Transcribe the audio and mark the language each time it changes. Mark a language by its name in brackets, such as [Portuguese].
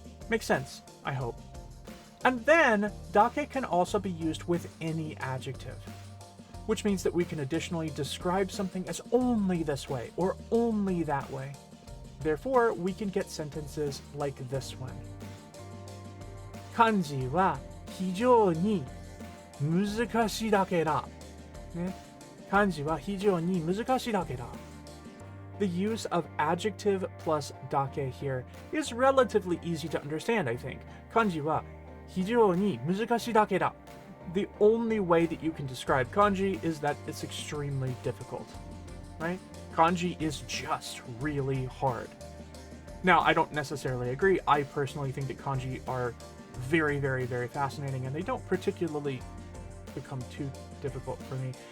[English] Makes sense, I hope. And then, dake can also be used with any adjective, which means that we can additionally describe something as only this way or only that way. Therefore, we can get sentences like this one. [Japanese] 漢字は非常に難しいだけだ。ね、漢字は非常に難しいだけだ。 [English] The use of adjective plus dake here is relatively easy to understand, I think. [Japanese] 漢字は非常に難しいだけだ. [English] The only way that you can describe kanji is that it's extremely difficult, right? Kanji is just really hard. Now, I don't necessarily agree. I personally think that kanji are very, very, very fascinating, and they don't particularly become too difficult for me.